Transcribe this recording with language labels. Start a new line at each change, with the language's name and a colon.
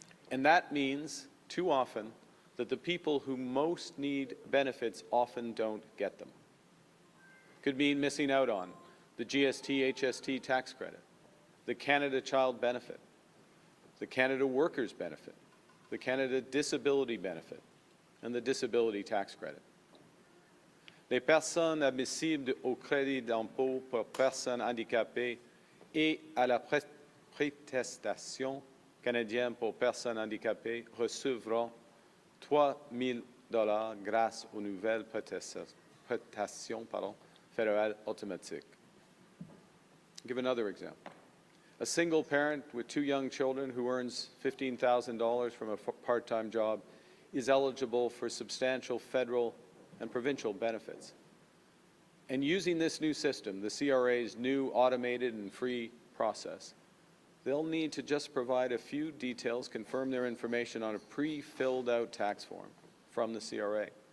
English: And that means, too often, that the people who most need benefits often don't get them. Could mean missing out on the GST, HST tax credit, the Canada Child Benefit, the Canada Workers Benefit, the Canada Disability Benefit, and the Disability Tax Credit.
French: Les personnes admissibles au crédit d'impôt pour personnes handicapées et à la prestation canadienne pour personnes handicapées recevront $3 000 grâce aux nouvelles prestations fédéral automatique.
English: I'll give another example. A single parent with 2 young children who earns $15,000 from a part-time job is eligible for substantial federal and provincial benefits. And using this new system, the CRA's new automated and free process, they'll need to just provide a few details, confirm their information on a pre-filled out tax form from the CRA.